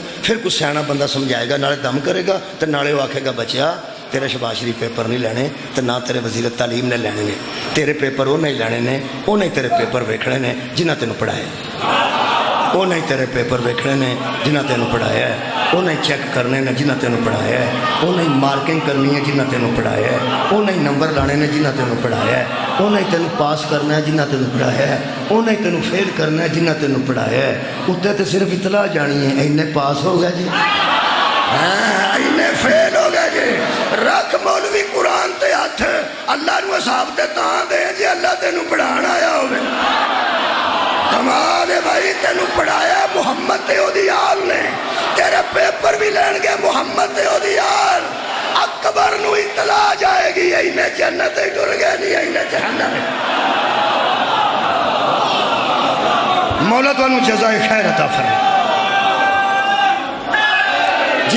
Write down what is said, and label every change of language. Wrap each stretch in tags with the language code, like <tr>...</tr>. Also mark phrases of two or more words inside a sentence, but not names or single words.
<pa>ਫਿਰ ਕੁਛ ਸਿਆਣਾ ਬੰਦਾ ਸਮਝਾਏਗਾ, ਨਾਲੇ ਦਮ ਕਰੇਗਾ ਤੇ ਨਾਲੇ ਉਹ ਆਖੇਗਾ ਬੱਚਿਆ ਤੇਰੇ ਸ਼ਬਾਜ਼ ਸ਼ਰੀਫ ਪੇਪਰ ਨਹੀਂ ਲੈਣੇ ਤੇ ਨਾ ਤੇਰੇ ਵਜ਼ੀਰ ਤਾਲੀਮ ਨੇ ਲੈਣੇ ਨੇ, ਤੇਰੇ ਪੇਪਰ ਉਹ ਨਹੀਂ ਲੈਣੇ ਨੇ, ਉਹ ਨਹੀਂ ਤੇਰੇ ਪੇਪਰ ਵੇਖਣੇ ਨੇ ਜਿਨ੍ਹਾਂ ਤੈਨੂੰ ਪੜ੍ਹਾਇਆ, ਉਹ ਨਹੀਂ ਤੇਰੇ ਪੇਪਰ ਵੇਖਣੇ ਨੇ ਜਿਨ੍ਹਾਂ ਤੈਨੂੰ ਪੜ੍ਹਾਇਆ, ਉਹ ਨਹੀਂ ਚੈੱਕ ਕਰਨੇ ਨੇ ਜਿਨ੍ਹਾਂ ਤੈਨੂੰ ਪੜ੍ਹਾਇਆ, ਉਹ ਨਹੀਂ ਮਾਰਕਿੰਗ ਕਰਨੀ ਹੈ ਜਿਨ੍ਹਾਂ ਤੈਨੂੰ ਪੜ੍ਹਾਇਆ, ਉਹ ਨਹੀਂ ਨੰਬਰ ਲਾਣੇ ਨੇ ਜਿਨ੍ਹਾਂ ਤੈਨੂੰ ਪੜ੍ਹਾਇਆ, ਉਹ ਨਹੀਂ ਤੈਨੂੰ ਪਾਸ ਕਰਨਾ ਹੈ ਜਿਨ੍ਹਾਂ ਤੈਨੂੰ ਪੜ੍ਹਾਇਆ, ਉਹ ਨਹੀਂ ਤੈਨੂੰ ਫੇਲ ਕਰਨਾ ਹੈ ਜਿਨ੍ਹਾਂ ਤੈਨੂੰ ਪੜ੍ਹਾਇਆ। ਉੱਤੇ ਤੇ ਸਿਰਫ ਇਤਲਾ ਜਾਣੀ ਹੈ ਇੰਨੇ ਪਾਸ ਹੋ ਗਿਆ ਜੀ, ਹਾਂ ਇੰਨੇ ਫੇਲ ਹੋ ਗਿਆ ਜੀ। ਰੱਖ ਮੌਲਵੀ ਕੁਰਾਨ ਤੇ ਹੱਥ, ਅੱਲਾ ਨੂੰ ਹਿਸਾਬ ਤੇ ਤਾਂ ਦੇ ਜੇ ਅੱਲਾ ਤੈਨੂੰ ਪੜ੍ਹਾਉਣ ਆਇਆ ਹੋਵੇ। ਕਮਾਲ ਹੈ ਭਾਈ, ਤੈਨੂੰ ਪੜ੍ਹਾਇਆ ਮੁਹੰਮਦ ਤੇ ਓਹਦੀ ਆਲ ਨੇ, ਤੇਰੇ ਪੇਪਰ ਵੀ ਲੈਣਗੇ ਮੁਹੰਮਦ ਤੇ ਓਹਦੀ ਆਲ। ਅਕਬਰ ਨੂੰ ਇਤਲਾ ਜਾਏਗੀ ਇਨ੍ਹੇਂ ਜੰਨਤ ਟੁਰ ਗਏ ਨਹੀਂ ਇਨ੍ਹੇਂ ਜਹੰਨਮ। ਮੌਲਾ ਤੁਹਾਨੂੰ ਜਜ਼ਾਏ ਖ਼ੈਰ ਅਤਾ ਫ਼ਰਮਾਏ ਜੀ।</pa>